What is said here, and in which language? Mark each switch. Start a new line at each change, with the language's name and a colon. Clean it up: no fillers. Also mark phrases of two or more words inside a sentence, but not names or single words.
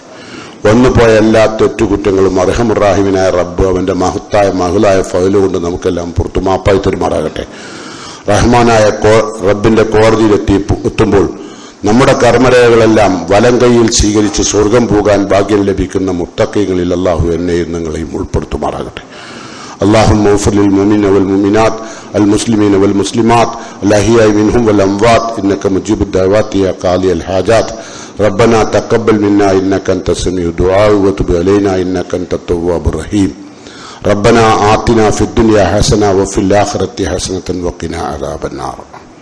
Malayalam: വന്നുപോയ എല്ലാ തെറ്റുകുറ്റങ്ങളും അർഹമുറാഹിമിനായ റബ്ബ് അവന്റെ മഹത്തായ മഹുലായ ഫൗല് കൊണ്ട് നമുക്കെല്ലാം പുറത്തു മാപ്പായി തരുമാറാകട്ടെ. റഹ്മാനായ റബ്ബിന്റെ കോടതിയിലെത്തുമ്പോൾ നമ്മുടെ കർമ്മരേഖകളെല്ലാം വലം കൈയിൽ സ്വീകരിച്ച് സ്വർഗം പോകാൻ ഭാഗ്യം ലഭിക്കുന്ന മുത്തഖീങ്ങളിൽ അള്ളാഹു എന്നെയും നിങ്ങളെയും ഉൾപ്പെടുത്തുമാറാകട്ടെ.
Arabic: اللهم اغفر للمؤمنين والمؤمنات المسلمين والمسلمات الأحياء منهم والأموات إنك مجيب الدعوات يا قاضي الحاجات. ربنا تقبل منا إنك أنت السميع الدعاء وتب علينا إنك أنت التواب الرحيم. ربنا آتنا في الدنيا حسنة وفي الآخرة حسنة وقنا عذاب النار.